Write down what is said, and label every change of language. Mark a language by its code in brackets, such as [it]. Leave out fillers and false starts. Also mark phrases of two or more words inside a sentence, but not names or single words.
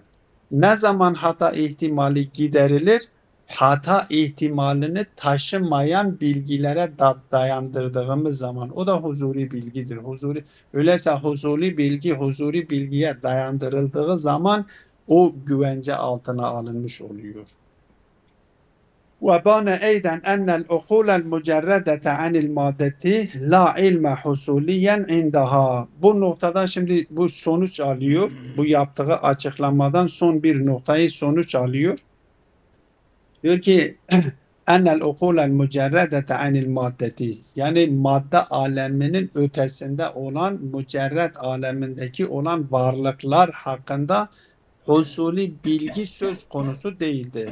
[tr] Ne zaman hata ihtimali giderilir? Hata ihtimalini taşımayan bilgilere dayandırdığımız zaman o da huzuri bilgidir. Öyleyse huzuri bilgiye dayandırıldığı zaman o güvence altına alınmış oluyor. [ar] وبان أيضا أن العقول المجردة عن المادة لا علم حصوليا عندها. [tr] Bu noktada şimdi bu sonuç alıyor. Bu yaptığı açıklamadan son bir noktayı sonuç alıyor. Diyor ki [ar] أن العقول المجردة عن المادة, [tr] yani madde aleminin ötesinde olan mücerred alemindeki olan varlıklar hakkında husuli bilgi söz konusu değildir.